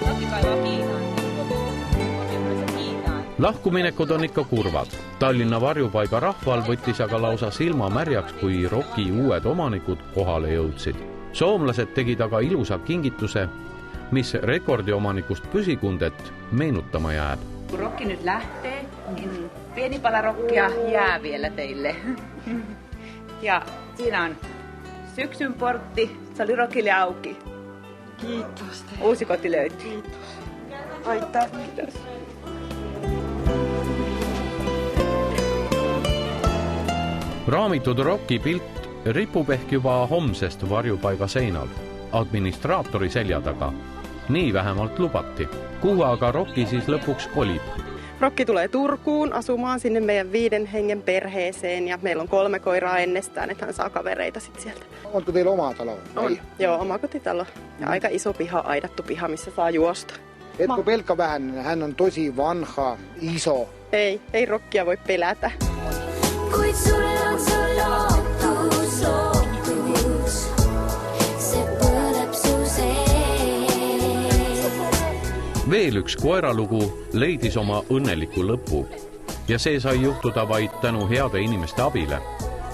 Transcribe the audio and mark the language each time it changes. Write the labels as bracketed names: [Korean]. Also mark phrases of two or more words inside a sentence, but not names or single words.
[Estonian] Lahkuminekud on ikka kurvad. Tallinna varjupaiga rahval võttis aga lausa silma märjaks, kui Rocky uued omanikud kohale jõudsid. Soomlased tegid aga ilusa kingituse, mis rekordiomanikust püsikundet meenutama jääb. [Finnish] Kun Rocky nyt lähtee, niin pieni pala rockia jää vielä teille. Ja siinä on syksyn portti. Se oli Rockille auki. Kiitos teille. Uusi koti löytyy. Kiitos. Aitäh. Kiitos. [Estonian] Raamitud Rocky pilt ripub ehk juba homsest varjupaiga seinal, administraatori selja taga. Nii vähemalt lubati. Kuhu aga Rocky siis lõpuks kolib? [Finnish] Rocky tulee Turkuun asumaan sinne meidän 5 hengen perheeseen ja meillä on 3 koiraa ennestään, että hän saa kavereita sit sieltä. Onko teillä oma talo? On, joo, oma kotitalo. Ja aika iso piha, aidattu piha, missä saa juosta. Etkö pelkkä vähän? Hän on tosi vanha, iso. Ei Rockia voi pelätä. [Estonian] Kuid sul on sul lootus. See põleb su sees. Veel üks koeralugu leidis oma õnneliku lõpu ja see sai juhtuda vaid tänu heade inimeste abile.